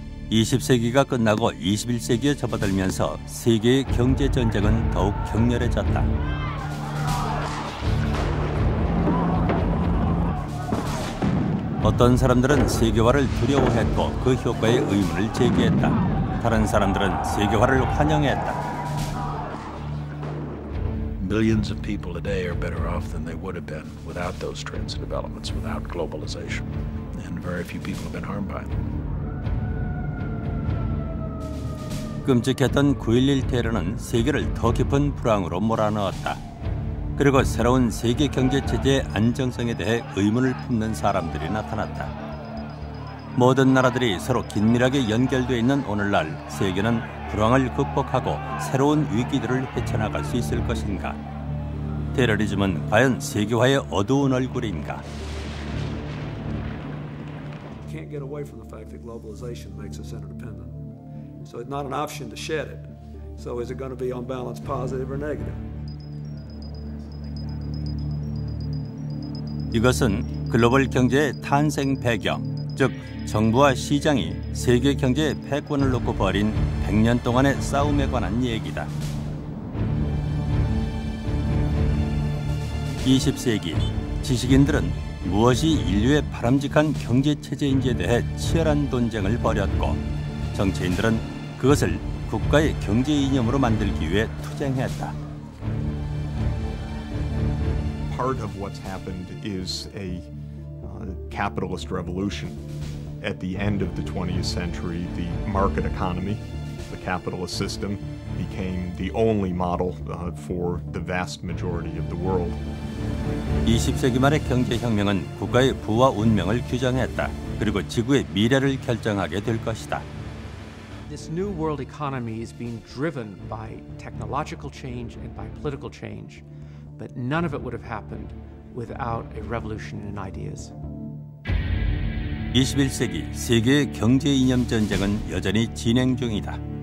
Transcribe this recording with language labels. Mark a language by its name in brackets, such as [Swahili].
[Korean] 20세기가 끝나고 21세기에 접어들면서 세계의 경제 전쟁은 더욱 격렬해졌다. 어떤 사람들은 세계화를 두려워했고 그 효과에 의문을 제기했다. 다른 사람들은 세계화를 환영했다. [English] Millions of people today are better off than they would have been without those trends and developments, without globalization. And very few people have been harmed by them. [Korean] 끔찍했던 9.11 테러는 세계를 더 깊은 불황으로 몰아넣었다. 그리고 새로운 세계 경제 체제의 안정성에 대해 의문을 품는 사람들이 나타났다. 모든 나라들이 서로 긴밀하게 연결되어 있는 오늘날 세계는 불황을 극복하고 새로운 위기들을 헤쳐나갈 수 있을 것인가? 테러리즘은 과연 세계화의 어두운 얼굴인가? [English] Can't get away from the fact that globalization makes us interdependent. So it's not an option to shed it. So is it going to be on balance positive or negative? [Korean] 이것은 글로벌 경제의 탄생 배경, 즉 정부와 시장이 세계 경제의 패권을 놓고 벌인 100년 동안의 싸움에 관한 얘기다. 20세기 지식인들은 무엇이 인류의 바람직한 경제 체제인지에 대해 치열한 논쟁을 벌였고 정치인들은 그것을 국가의 경제 이념으로 만들기 위해 투쟁했다. [English] Part of what's happened is a capitalist revolution. At the end of the 20th century, the market economy, the capitalist system, became the only model for the vast majority of the world. [Korean] 20세기 말의 경제혁명은 국가의 부와 운명을 규정했다. 그리고 지구의 미래를 결정하게 될 것이다. [English] This new world economy is being driven by technological change and by political change, but none of it would have happened without a revolution in ideas. [Korean] 21세기 세계의 경제 이념 전쟁은 여전히 진행 중이다.